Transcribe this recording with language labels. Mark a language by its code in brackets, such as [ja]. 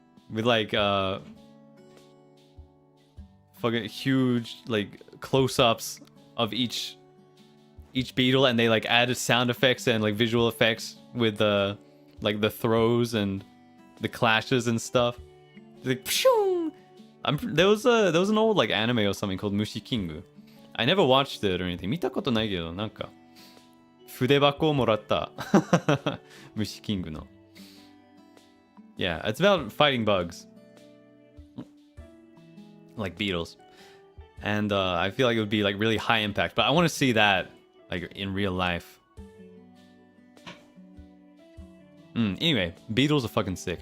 [en] With, like, fucking huge, like, close-ups of each beetle, and they like added sound effects and like visual effects with the like the throws and the clashes and stuff. Like, there was an old like anime or something called Mushi King. I never watched it or anything. [ja] 見たことないけどなんか筆箱をもらった。Mushi King の。 [en] Yeah, it's about fighting bugs. Like beetles. And I feel like it would be like really high impact, but I want to see that like in real life. Anyway, beetles are fucking sick.